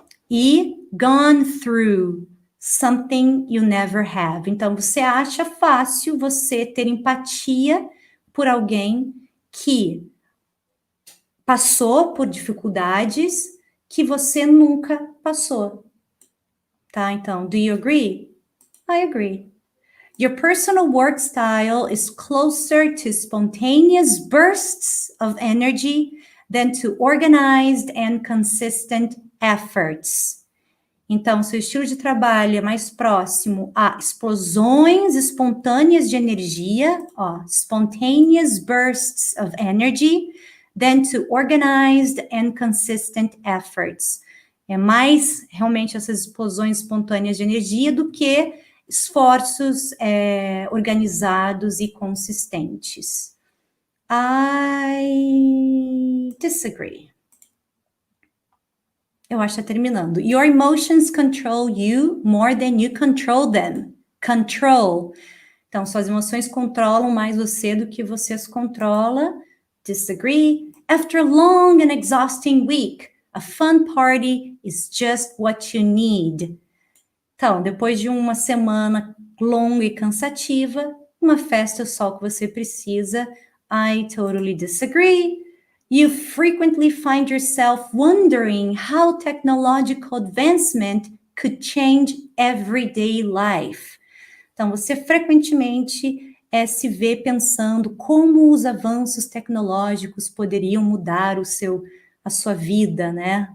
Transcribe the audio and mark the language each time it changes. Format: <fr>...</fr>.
<en>E gone through something you never have.</en> <pt>Então, você acha fácil você ter empatia por alguém que passou por dificuldades que você nunca passou.</pt> <en>Tá? Então, do you agree? I agree. Your personal work style is closer to spontaneous bursts of energy than to organized and consistent efforts.</en> <pt>Então, seu estilo de trabalho é mais próximo a explosões espontâneas de energia,</pt> <en>spontaneous bursts of energy, than to organized and consistent efforts.</en> <pt>É mais realmente essas explosões espontâneas de energia do que esforços organizados e consistentes.</pt> <en>I disagree.</en> <pt>Eu acho que tá terminando.</pt> <en>Your emotions control you more than you control them. Control.</en> <pt>Então, suas emoções controlam mais você do que você as controla.</pt> <en>Disagree. After a long and exhausting week, a fun party is just what you need.</en> <pt>Então, depois de uma semana longa e cansativa, uma festa é só o que você precisa.</pt> <en>I totally disagree. You frequently find yourself wondering how technological advancement could change everyday life.</en> <pt>Então, você frequentemente se vê pensando como os avanços tecnológicos poderiam mudar a sua vida, né?</pt>